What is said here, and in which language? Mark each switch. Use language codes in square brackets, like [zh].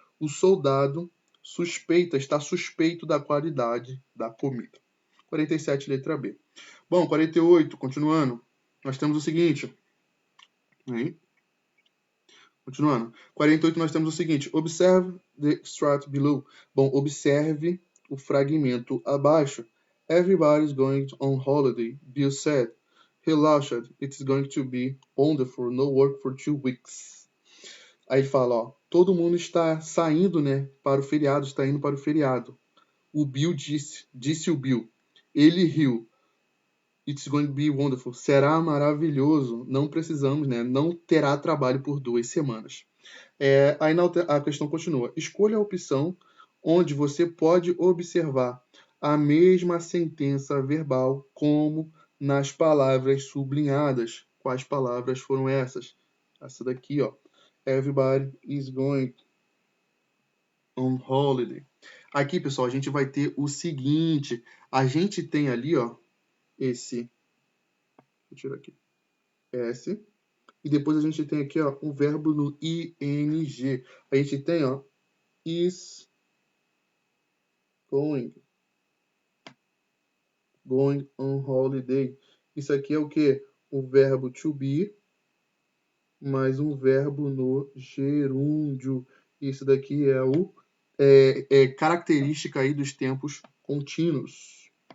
[pt] O soldado está suspeito da qualidade da comida. 47, letra B. Bom, 48, continuando. Nós temos o seguinte. Aí, continuando. 48, nós temos o seguinte. [en] Observe the extract below. [pt] Bom, observe o fragmento abaixo. [en] Everybody's going on holiday, Bill said. He laughed. It's going to be wonderful. No work for 2 weeks. [pt] Aí ele fala, ó. Todo mundo está saindo, né, para o feriado, está indo para o feriado. O Bill disse o Bill. Ele riu. [en] It's going to be wonderful. [pt] Será maravilhoso. Não precisamos, né? Não terá trabalho por 2 semanas. Aí a questão continua. Escolha a opção onde você pode observar a mesma sentença verbal como nas palavras sublinhadas. Quais palavras foram essas? Essa daqui, ó. [en] Everybody is going on holiday. [pt] Aqui, pessoal, a gente vai ter o seguinte. A gente tem ali, ó, esse... Vou tirar aqui. S. E depois a gente tem aqui, ó, o verbo no ing. A gente tem, ó, [en] is going on holiday. [pt] Isso aqui é o que? O verbo to be mais um verbo no gerúndio. Isso daqui é o característica aí dos tempos contínuos.